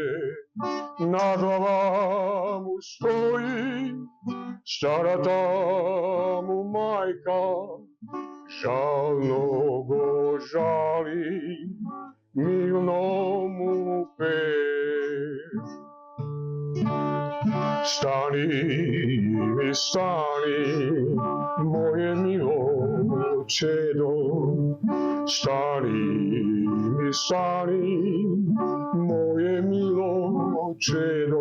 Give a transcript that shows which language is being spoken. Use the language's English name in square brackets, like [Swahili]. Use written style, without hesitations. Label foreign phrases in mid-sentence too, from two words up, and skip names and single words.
[Macedonian] На глава му стои старата му мајка, жално го жали, милно му пее. [Serbian] Stani, stani, moje milo čedo. Stani, moje milo čedo.